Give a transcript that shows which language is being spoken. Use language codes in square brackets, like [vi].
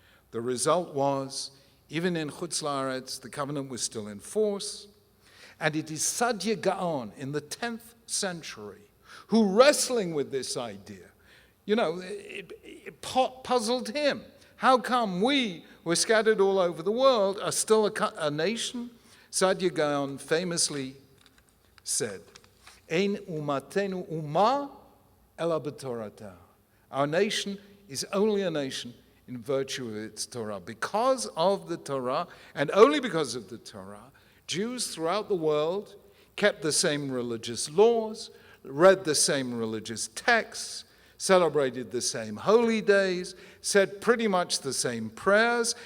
[en] The result was, even in Chutz La'aretz, the covenant was still in force. And it is Sadia Gaon in the 10th century who, wrestling with this idea, it puzzled him. How come we, who are scattered all over the world, are still a nation? [he] Sadia Gaon [en] famously said, [he] Ein umatenu uma ela b'torata. [en] Our nation is only a nation in virtue of its Torah. Because of the Torah, and only because of the Torah, Jews throughout the world kept the same religious laws, read the same religious texts, celebrated the same holy days, said pretty much the same prayers.